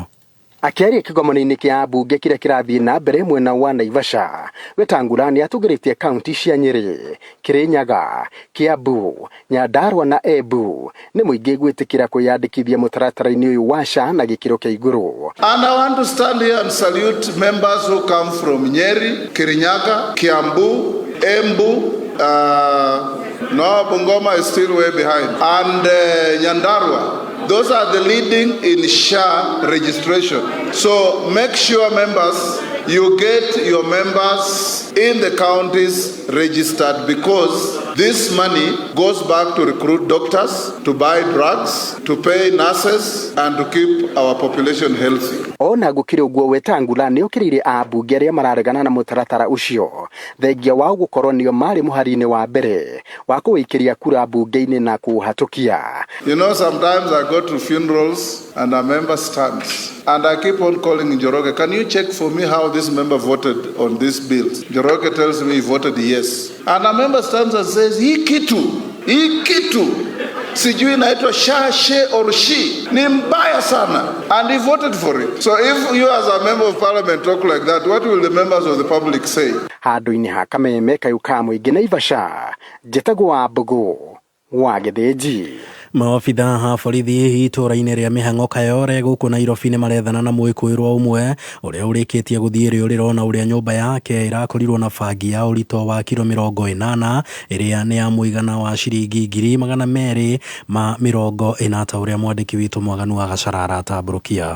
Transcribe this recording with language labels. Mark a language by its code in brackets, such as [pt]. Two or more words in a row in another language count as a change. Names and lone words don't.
[ki] Akiaria kĩgomano-inĩ kĩa mbunge kĩrĩa kĩrathiĩ na mbere mwena wa Naivasha, Wetangula nĩ atũgĩrĩtie kaunti cia Nyeri, Kirinyaga, Kiambu, Nyandarua na Embu nĩ mũingĩ gwĩtĩkĩra kwĩyandĩkithia mũtaratara-inĩ ũyũ wa SHA na gĩkĩro kĩa igũrũ. [en] And I want to stand here and salute members who come from Nyeri, Kirinyaga, Kiambu, Embu, no, Bungoma is still way behind, and Nyandarua. Those are the leading in SHA registration. So make sure members, you get your members in the counties registered, because this money goes back to recruit doctors, to buy drugs, to pay nurses, and to keep our population healthy. [ki] Ona gũkĩrĩ ũguo Wetangula nĩ okĩrĩire ambunge arĩa mararegana na mũtaratara ũcio thengia wa gũkorwo nĩo marĩ mũhari-inĩ wa mbere wa kũwĩkĩria kura mbunge-inĩ na kũũhatũkia. [en] You know, sometimes I go to funerals and a member stands and I keep on calling Njoroge, can you check for me how this member voted on this bill? Njoroge tells me he voted yes. And a member stands and says, [sw] hii kitu sijui inaitwa SHA, [en] she or she, [sw] ni mbaya sana, [en] and he voted for it. So if you as a member of parliament talk like that, what will the members of the public say? [ki] Handũ-inĩ ha Kameme kayuka mũingĩ Naivasha, Njĩtagwo wa Mbogo wa Gĩthĩnji. Maobitha ha borithi itũra-inĩ rĩa Mĩhang'o Kayore gũkũ Nairobi nĩ marethana na mwĩkũĩrwo ũmwe ũrĩa ũrĩkĩtie gũthiĩ rĩũrĩro na ũrĩa nyũmba yake irakorirwo na bangi ya ũritũ wa kilo 80 ĩrĩa nĩ ya mũigana wa ciringi 240 ta ũrĩa mwandĩki witũ Mwaganu wa Gacara aratambũrũkia.